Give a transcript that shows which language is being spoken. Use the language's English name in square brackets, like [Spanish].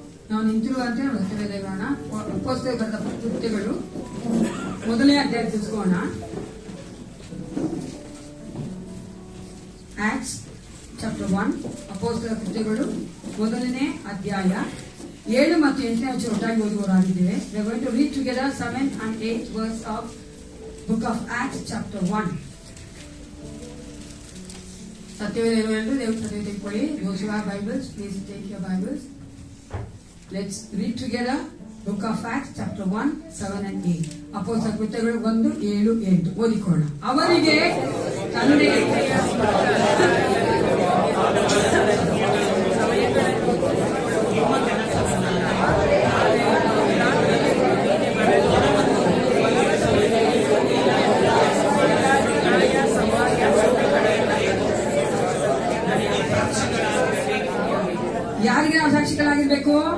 [Kannada] ನಾವು ನಿಂತಿರುವಂತೆ ಸತ್ಯವೇದಗಳನ್ನ ಅಪೊಸ್ತಲರ ಬರೆದ ಕೃತ್ಯಗಳು ಮೊದಲನೇ ಅಧ್ಯಾಯ ತಿಳಿಸ್ಕೋಣ. ಆಕ್ಟ್ಸ್ ಚಾಪ್ಟರ್ 1, ಅಪೊಸ್ತಲರ ಕೃತ್ಯಗಳು ಮೊದಲನೇ ಅಧ್ಯಾಯ 7 ಮತ್ತು 8ನೇ ವಚನ ಒಟ್ಟಾಗಿ ಓದುವವರಾಗಿದ್ದೇವೆ. [English] We are going to read together 7 and 8 verse of book of Acts chapter 1. [Kannada] ಸತ್ಯವೇದ ಇರುವವರು ದೇವರು ಸತ್ಯ ತೆಗೆದುಕೊಳ್ಳಿ. [English] Those who have Bibles, please take your Bibles. Let's read together book of Acts chapter 1, 7 and 8. [Kannada] ಅಪೊಸ್ತಲರ ಕೃತ್ಯಗಳು 1, 7, 8 ಓದಿಕೊಳ್ಳೋಣ. ಅವರಿಗೆ ತಂದೆಗೆ ಯಾರಿಗೆ ನಾವು ಸಾಕ್ಷಿಗಳಾಗಿರ್ಬೇಕು?